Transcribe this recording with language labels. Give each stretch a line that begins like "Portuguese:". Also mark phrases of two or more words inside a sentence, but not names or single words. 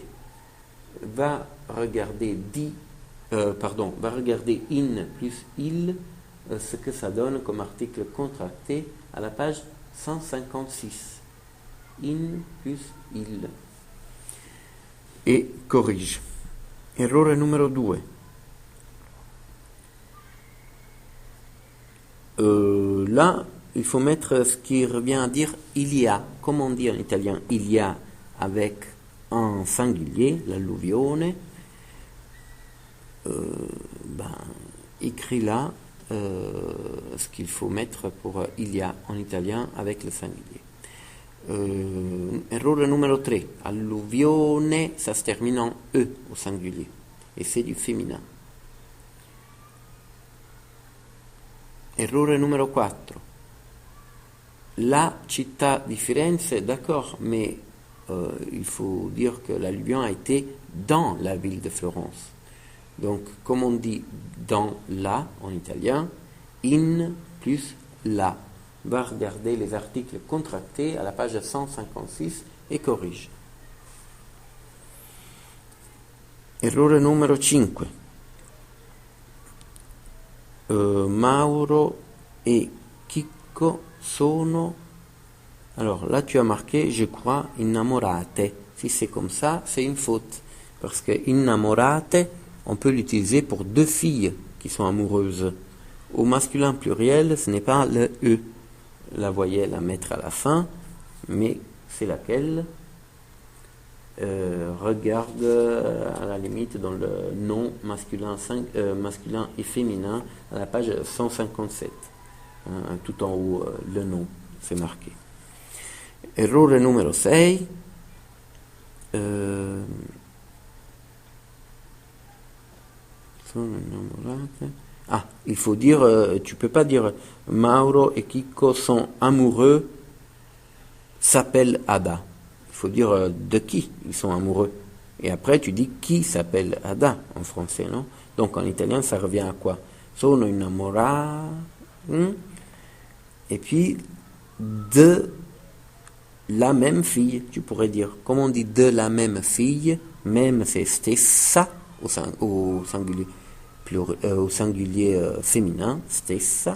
French: Va regarder in plus il, ce que ça donne comme article contracté à la page 156. In plus il. Et corrige.
Italian: Errore numero 2.
French: Là, il faut mettre ce qui revient à dire il y a. Comment on dit en italien il y a avec un singulier, l'alluvione. Écris là ce qu'il faut mettre pour il y a en italien avec le singulier.
Italian: Errore numero 3. Alluvione,
French: ça se termine en E au singulier. Et c'est du féminin.
Italian: Errore numero 4. La città di Firenze,
French: d'accord, mais il faut dire que l'alluvion a été dans la ville de Florence. Donc, comme on dit dans la en italien, in plus la. Va regarder les articles contractés à la page 156 et corrige.
Italian: Errore numero 5. Mauro et Chicco sono...
French: Alors là, tu as marqué, je crois, innamorate. Si c'est comme ça, c'est une faute. Parce que innamorate, on peut l'utiliser pour deux filles qui sont amoureuses. Au masculin pluriel, ce n'est pas le E. La voyelle à mettre à la fin, mais c'est laquelle? Regarde à la limite dans le nom masculin et féminin à la page 157. Tout en haut, le nom, c'est marqué.
Italian: Errore numero 6. Sono innamorate.
French: Ah, il faut dire, tu peux pas dire Mauro et Chicco sont amoureux, s'appelle Ada. Il faut dire de qui ils sont amoureux. Et après, tu dis qui s'appelle Ada en français, non? Donc en italien, ça revient à quoi?
Italian: Sono innamorati.
French: Et puis, de la même fille, tu pourrais dire. Comment on dit de la même fille? Même c'est stessa au singulier féminin, stessa.